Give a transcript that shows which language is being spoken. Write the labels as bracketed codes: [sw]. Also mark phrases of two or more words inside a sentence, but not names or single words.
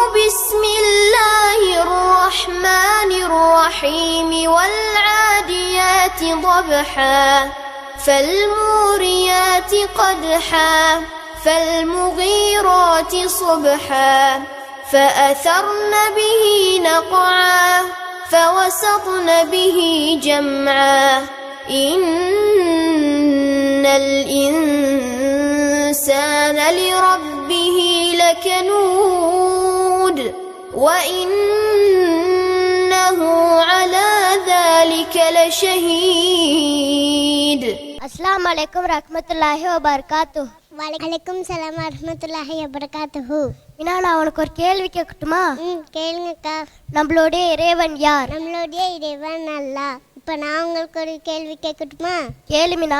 [ar] بسم الله الرحمن الرحيم والعاديات ضبحا فالموريات قدحا فالمغيرات صبحا فأثرن به نقعا فوسطن به جمعا إن الإنسان لربه لكنود وإنه على ذلك لشهيد. السلام عليكم رحمة الله وبركاته. وعليكم السلام ورحمة الله وبركاته. [ta] மீனா, நான் உனக்கு ஒரு கேள்வி கேட்கட்டுமா? கேளுங்கக்கா. நம்மளுடைய இறைவன் யார்? நம்மளுடைய இறைவன் அல்லாஹ். இப்போ நான் உங்களுக்கு ஒரு கேள்வி கேட்கட்டுமா? கேளு மீனா.